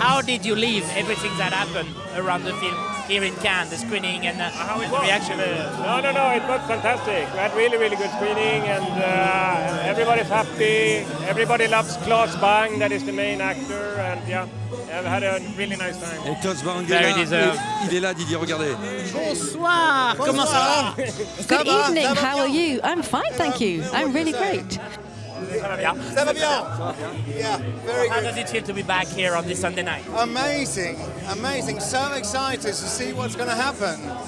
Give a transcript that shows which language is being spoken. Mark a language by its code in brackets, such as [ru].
[en] How did you leave everything that happened around the film here in Cannes, the screening and the reaction? No, it was fantastic. We had really, really good screening, and everybody's happy. Everybody loves Claes Bang, that is the main actor, and yeah, I've had a really nice time. [fr] Et Claes Bang il est là, Didier, regardez. Bonsoir, comment ça va? [en] Good evening, how are you? I'm fine, thank you. I'm really great. [fr] Ça va bien. [en] Yeah, very good. How does it feel to be back here on this Sunday night? Amazing. So excited to see what's going to happen.